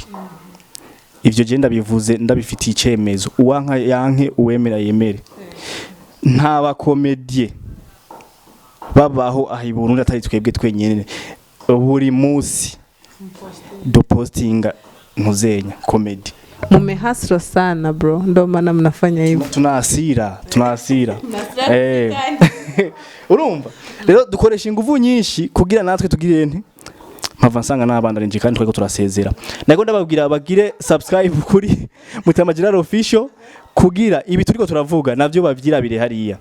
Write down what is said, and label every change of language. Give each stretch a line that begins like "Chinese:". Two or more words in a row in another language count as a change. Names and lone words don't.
Rundi: Ivyo je ndabivuze ndabifitiye icemezo, uwanka yanke uwemera yemere. Nta ba komedie babaho aha i Burundi atari twebwe twenyene buri musi do postinga ntuzenya comedy.
Swahili: Mumehasro sana bro, ndo maana mnafanya hivyo.
Rundi: Tunasira urumva rero dukoresha inguvu nyinshi kugira natwe tugire nti mpava nsanga n'abandi arinje kandi twego turasezera. Nako ndababwira bagire subscribe kuri Mutama Gerard official kugira ibi turiko turavuga navyo bavyira bire hariya.